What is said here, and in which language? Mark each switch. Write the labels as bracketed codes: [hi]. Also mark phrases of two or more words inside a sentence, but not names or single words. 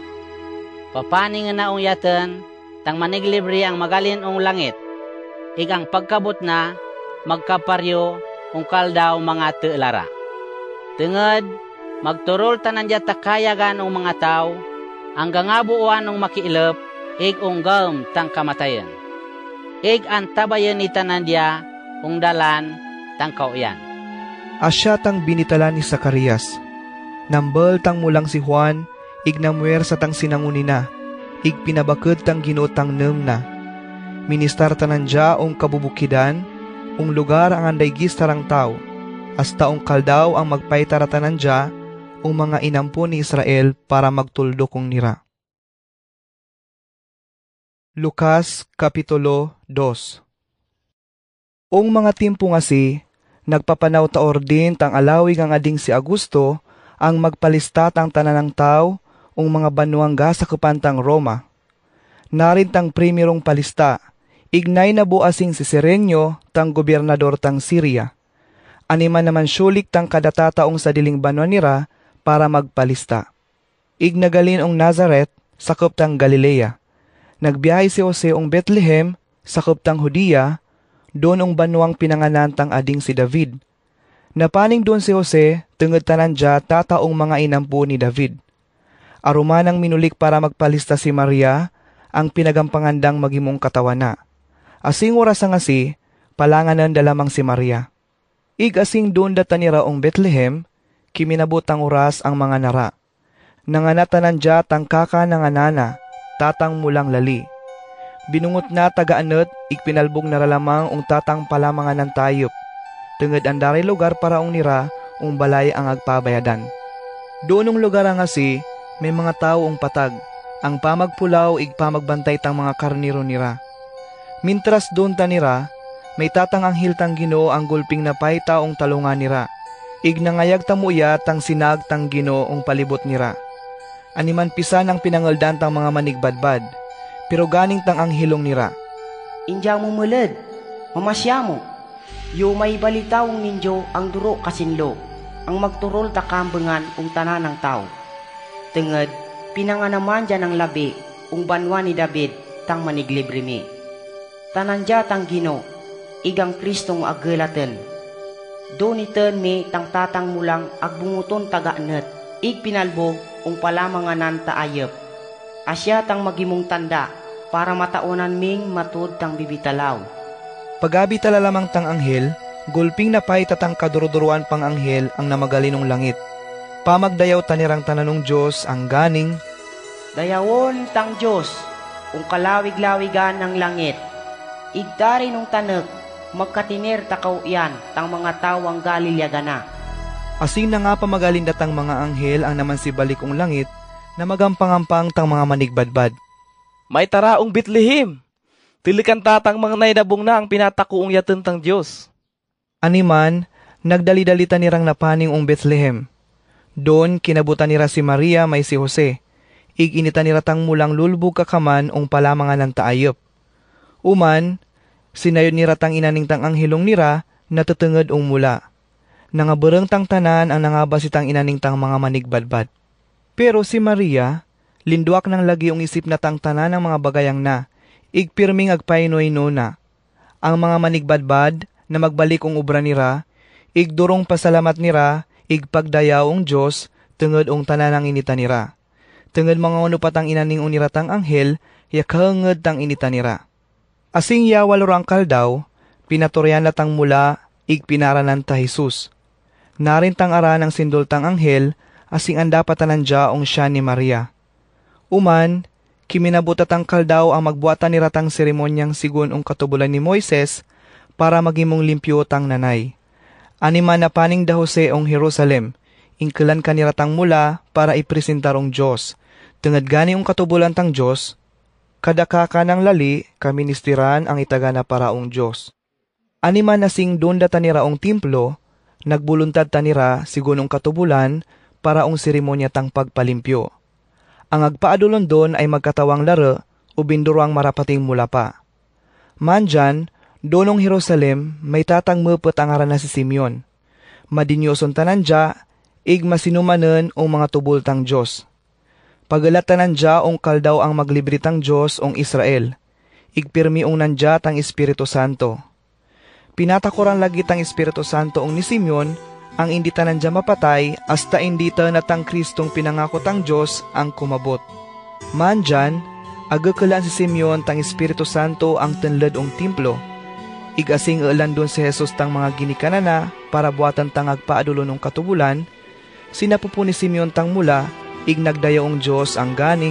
[agn] Papaning na ong yaten, tang maniglibre ang magalin ong langit. Ig ang pagkabot na, magkaparyo, ung kaldaw mga telara. Tungod, magturol tanan dya takayagan ung mga tao, ang gangabuuan ung makiilap, ig unggam tang kamatayan. Ig antabayan ni tanan dya, ung dalan, tang kauyan. Asya tang binitala ni Zacarias. Nambal tang mulang si Juan, ig namuwer sa tang sinangunina, ig pinabakod tang ginutang na. Ministar tanan dya ung kabubukidan, ung lugar ang anday gistarang tao, hasta ung kaldaw ang magpaitaratanan dya, ung mga inampo ni Israel para magtuldo kong nira. Lucas Kapitulo 2. Ung mga timpo nga nagpapanaw taor din tang alawig ang ading si Augusto, ang magpalistat ang tananang tao, ung mga banuang sa kapantang Roma. Narin tang primerong palista, ignay na buasing si Serenyo, tang gobernador tang Syria. Animan naman syulik tang kadataong sa diling banwa nira para magpalista. Ignagalin ong Nazaret, sakop tang Galilea. Nagbiyahe si Jose ong Bethlehem, sakop tang Hudiya, doon ong banwang pinanganan tang ading si David. Napaning doon si Jose, tungod tanan dya tataong mga inampo ni David. Arumanang minulik para magpalista si Maria, ang pinagampangandang magimong katawana. Asing oras ang palanganan dalamang si Maria. Ig asing doon datanira ong Bethlehem, kiminabot ang oras ang mga nara. Nanganatanan dya tang kaka nanganana, tatang mulang lali. Binungot na tagaanot, igpinalbog naralamang ong tatang palamangan ng tayop. Tungod andaray lugar para ong nira, ong balay ang agpabayadan. Doon ong lugar ang may mga tao ong patag, ang pamagpulaw igpamagbantay tang mga karniro nira. Mintras doon tanira, may tatang anghel tang Ginoo ang gulping napay taong talungan nira. Ignangayag tamuya tang sinag tang Ginoo ong palibot nira. Animan pisan ang pinangaldan tang mga manigbadbad, pero ganing tang anghilong nira. Injang mo mulad, mamasya mo. Yo may balitawong ninyo ang duro kasinlo, ang magturol takambengan ung tanan ng tao. Tungod, Pinanganaman dyan ang labi, ung banwa ni David, tang maniglibre mi. Tanan dya tang Gino, igang Kristong agulatan. Doon iten mi tang tatang mulang agbunguton taganet, ig pinalbog ung palamanganan taayep. Asya tang magimong tanda, para mataunan ming matud tang bibitalaw. Pagabi talalamang tang anghel, gulping napay tatang kaduruduruan pang anghel ang namagalinong langit. Pamagdayaw tanirang tananong Diyos ang ganing, Dayawon tang Diyos, ung kalawig-lawigan ng langit. Igdari nung tanek, magkatinir takaw iyan, tang mga tawang galilyagana. Asing na nga pamagalinda tang mga anghel ang naman si balikong langit, na magampang-ampang tang mga manigbadbad. May taraong Bethlehem. Tilikan tatang mga nainabong na ang pinatakuong yatan tang Diyos. Animan, nagdali-dalita nirang napaning ung Bethlehem. Doon kinabutan nira si Maria may si Jose. Iginita nira tang mulang lulbog kakaman ung palamangan ng taayop. Uman, sinayon nira tang inaning tang anghilong nira natutungod ung mula. Nangabereng tang tanan ang nangabasitang inaning tang mga manigbadbad. Pero si Maria, linduak ng lagi ung isip na tang tanan ng mga bagayang na, igpirming agpainoy-no na. Ang mga manigbadbad na magbalik ung ubra nira, igdurong pasalamat nira, igpagdayaw ung Diyos, tungod ung tanan ang inita nira. Tungod mga uno patang inaning uniratang anghel, yakangod tang inita nira. Asing yawalurang kaldaw, pinaturyan latang mula, igpinaranan ta Jesus. Narin tang ara ng sindol tang anghel, asing anda patanandya ung siya ni Maria. Uman, kiminabutatang kaldaw ang magbuatan ni ratang seremonyang sigun ung katubulan ni Moises para magimong limpyo tang nanay. Anima na paning da Jose ung Jerusalem, ingkelan ka ni ratang mula para ipresentar ung Diyos. Tungad gani ung katubulan tang Diyos, kadakaka ng lali kaministiran ang itagana para ung Diyos. Anima nasing doon data nira ung templo, nagbuluntad tanira sigun ung katubulan para ung seremonya tang pagpalimpyo. Ang agpaadulon doon ay magkatawang laro o binduruang marapating mula pa. Mandyan, doonong Jerusalem, may tatang mupot ang aran na si Simeon. Madinyoson tanandya, ig masinumanen o mga tubultang Diyos. Pagalat tanandya ong kaldaw ang maglibritang Diyos ong Israel. Igpirmi ong nandya tang Espiritu Santo. Pinatakuran lagi tang Espiritu Santo ong ni Simeon, ang hindi tanandya mapatay, hasta hindi tanatang Kristong pinangako tang Diyos ang kumabot. Mandyan, agakalaan si Simeon tang Espiritu Santo ang tenled ong templo. Igasing elan doon si Jesus tang mga ginikanana para buatan tang agpaadulon ng katubulan, sinapupo ni Simeon tang mula, ignagdayaong Diyos ang ganing,